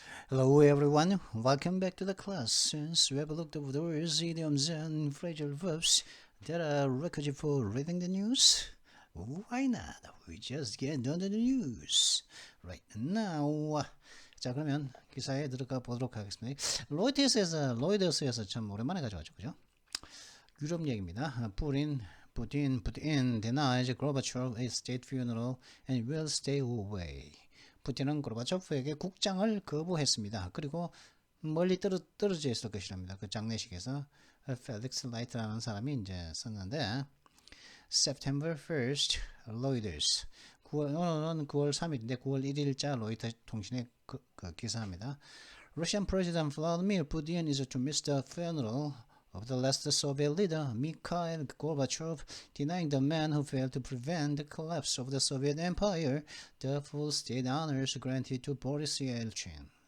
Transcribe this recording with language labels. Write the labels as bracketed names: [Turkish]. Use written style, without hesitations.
[English] Hello everyone, welcome back to the class. Since we have looked over the words, idioms and phrasal verbs that are requisite for reading the news, why not? We just get on to the news. Right now, [Korean] 자 그러면 기사에 들어가 보도록 하겠습니다. 로이터스에서 참 오랜만에 가져왔죠, 그죠? 유럽 얘기입니다. [English] Putin denies Gorbachev a state funeral and will stay away. [Korean] 푸틴은 고르바초프에게 국장을 거부했습니다. 그리고 멀리 떨어져 있을 것이랍니다. 그 장례식에서 펠릭스 라이트라는 사람이 이제 썼는데 [English] September 1st, Reuters. [Korean] 오늘은 9월 3일인데 9월 1일자 로이터 통신의 그 기사입니다. [English] Russian President Vladimir Putin is to miss the funeral of the last Soviet leader Mikhail Gorbachev, denying the man who failed to prevent the collapse of the Soviet Empire the full state honors granted to Boris Yeltsin.